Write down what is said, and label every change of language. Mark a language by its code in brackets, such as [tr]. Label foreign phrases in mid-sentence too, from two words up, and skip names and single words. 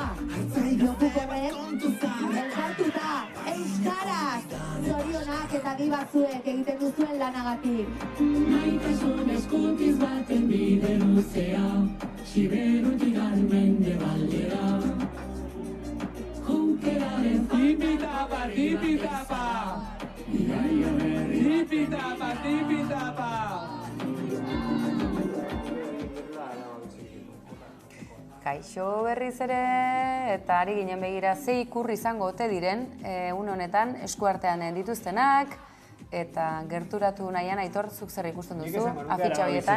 [eu] Lokukorren, elkartuta, euskaraz, zorionak eta di batzuek egiten duzuen lanagatik. Maitasun eskutiz baten bide luzea, Siberutik mendebaldera. Junkeraren Tipi-tapa, tipi-tapa! Tipi-tapa, tipi-tapa! Kaixo berriz ere, eta ari ginen begira ze ikur izango ote diren, une honetan eskuartean dituztenak, eta gerturatu nahian Aitor, zuk zer ikusten duzu, afitxa horietan?